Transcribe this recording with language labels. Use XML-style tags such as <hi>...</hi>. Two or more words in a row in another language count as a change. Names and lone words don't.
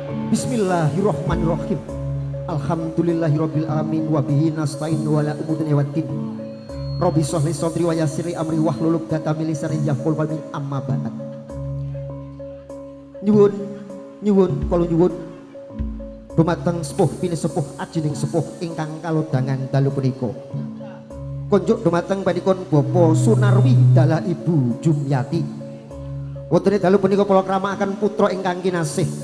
<ar>Bismillahirrahmanirrahim. الحمد لله رب العالمين وبه نستعين وعلى أمور الدنيا والدين. رب اشرح لي صدري ويسر لي أمري واحلل عقدة من لساني يفقهوا قولي أما بعد.</ar> <jv>Nyuwun kula nyuwun dumateng sepuh pini sepuh ajining sepuh ingkang kalodhangan dalu punika. Konjuk dumateng panikun Bapak Sunarwi dalah Ibu Jumyati. Wonten dalu punika kula kramakaken putra ingkang kinasih.</jv>